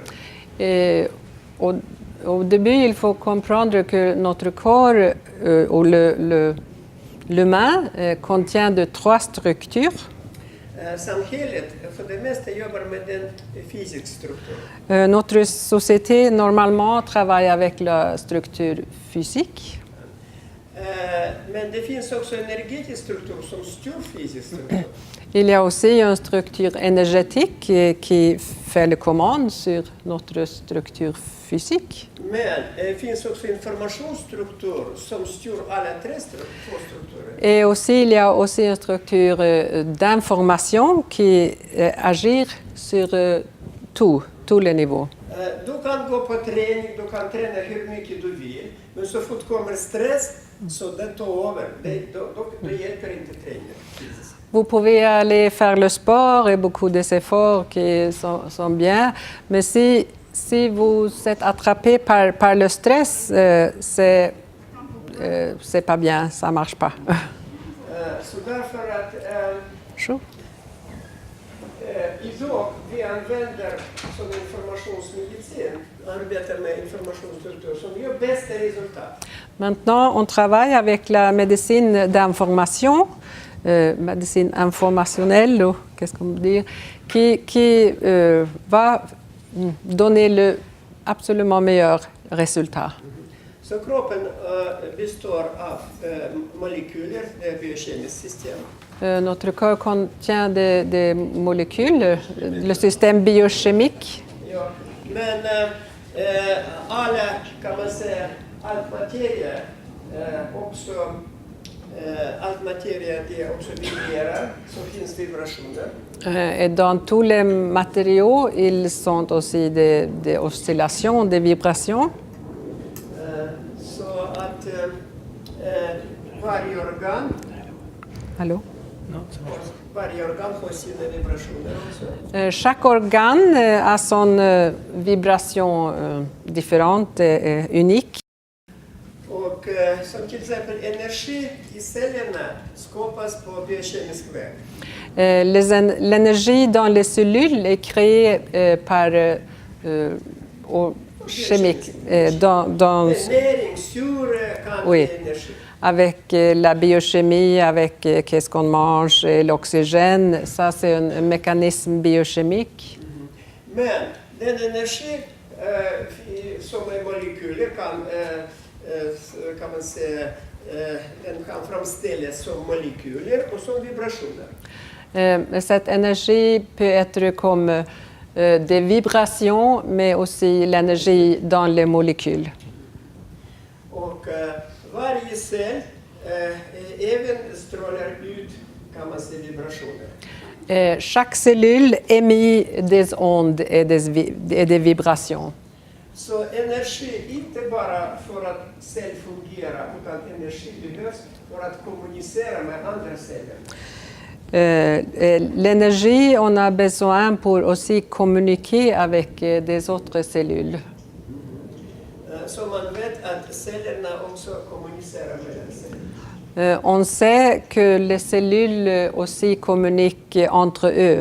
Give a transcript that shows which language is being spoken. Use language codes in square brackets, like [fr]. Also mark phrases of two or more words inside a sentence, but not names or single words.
[fr] Et au début, il faut comprendre que notre corps ou l'humain contient de trois structures. [sv] Samhället för det mesta jobbar med en fysisk struktur. [fr] Notre société, normalement, travaille avec la structure physique. [sv] Men det finns också en energetisk struktur som styr fysisk struktur. [fr] Il y a aussi une structure énergétique qui fait le commande sur notre structure physique. [sv] Men det finns också informationsstruktur som styr alla två strukturer. [fr] Et aussi, il y a aussi une structure d'information qui agit sur tous les niveaux. [sv] Du kan gå på träning, du kan träna hur mycket du vill, men så fort kommer stress så det tar över. Då hjälper inte träningen. [fr] Vous pouvez aller faire le sport et beaucoup des efforts qui sont bien, mais si vous êtes attrapé par le stress, c'est pas bien, ça marche pas. [sv] Så därför att [fr] Chaud. [sv] idag vi använder som informationsmedicin, arbetar med informationsstruktur som ger bästa resultat. [fr] Maintenant, on travaille avec la médecine d'information, médecine informationnelle, ou qu'est-ce qu'on veut dire, qui va donner le absolument meilleur résultat. [sv] Så kroppen består av molekyler, det är biokemiskt system. [fr] Notre corps contient des molécules, le système biochimique. [sv] Ja, men alla, kan man säga, all materia också Allt materia det också vibrerar, så finns vibrationer. [fr] Et dans tous les matériaux, ils sont aussi des oscillations, des vibrations. [sv] Så att varje organ har sina vibrationer också. [fr] Chaque organe a son vibration différente et unique. [sv] Och som till exempel energi i cellerna skapas på biokemisk väg. [fr] L'énergie dans les cellules est créée par chimique, [sv] Näring, syre kan [fr] Oui. [sv] ge energi. [fr] avec la biochimie, avec qu'est-ce qu'on mange, et l'oxygène. Ça, c'est un mécanisme biochimique. [sv] Men den energi som är molekyler kan man säga, den kan framställas som molekyler och som vibrationer. [fr] Cette énergie peut être comme des vibrations, mais aussi l'énergie dans les molécules. [sv] Och varje cell även strålar ut, kan man säga, vibrationer. [fr] Chaque cellule émet des ondes et des vibrations. [sv] Så energi, inte bara för att cell fungerar, utan energi behövs för att kommunicera med andra celler. [fr] L'énergie, on a besoin pour aussi communiquer avec des autres cellules. [sv] Så man vet att cellerna också kommunicerar med sig. [fr] On sait que les cellules aussi communiquent entre eux.